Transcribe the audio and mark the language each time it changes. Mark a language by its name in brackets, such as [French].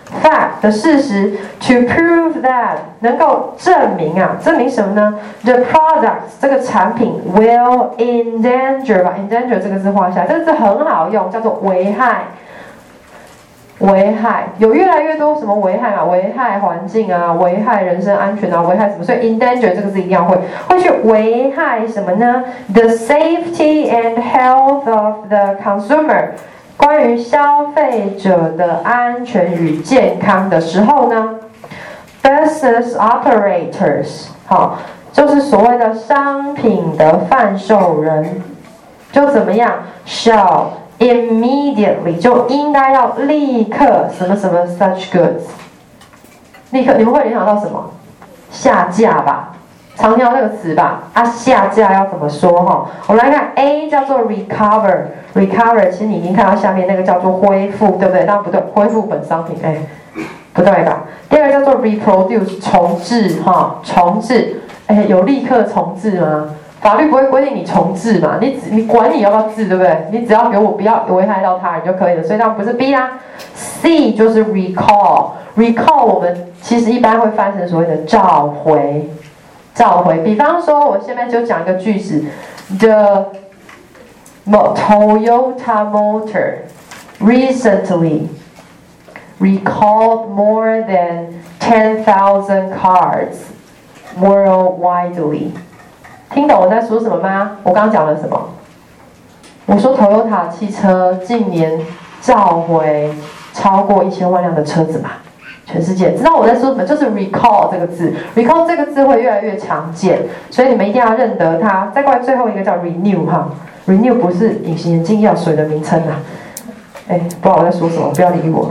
[Chinese] Fact 的事实 ， [English] to prove that [Chinese] 能够证明啊，证明什么呢 ？ [English] The product [Chinese] 这个产品 [English] will endanger [Chinese] 吧 ，endanger 这个字画下来，这个字很好用，叫做危害。危害有越来越多什么危害啊？危害环境啊，危害人身安全啊，危害什么？所以 endanger 这个字一定要会去危害什么呢 ？ [English] The safety and health of the consumer。 [Chinese] 关于消费者的安全与健康的时候呢 ， [English] business operators， [Chinese] 好，就是所谓的商品的贩售人，就怎么样 ， [English] shall immediately [Chinese] 就应该要立刻什么什么 [English] such goods， [Chinese] 立刻你们会联想到什么？下架吧，常听到这个词吧？啊，下架要怎么说？哈，我们来看 A 叫做 recover。Recover， 其实你已经看到下面那个叫做恢复，对不对？但不对，恢复本商品，哎，不对吧？第二个叫做 reproduce， 重置，哈，重置，哎，有立刻重置吗？法律不会规定你重置嘛？你管你要不要治，对不对？你只要给我不要危害到他人就可以了，所以当然不是 B 啊。 C 就是 recall， 我们其实一般会翻成所谓的召回。比方说，我现在就讲一个句子 ，the。 [English] Toyota Motor recently recalled more than 10,000 cars worldwide. [Chinese] 听懂我在说什么吗？我刚讲了什么？我说 Toyota 汽车近年召回超过10,000,000的车子嘛，全世界知道我在说什么，就是 recall 这个字， recall 这个字会越来越常见，所以你们一定要认得它。再过来最后一个叫 renew 哈， renew 不是隐形眼镜药水的名称啊，哎，不知道我在说什么，不要理我。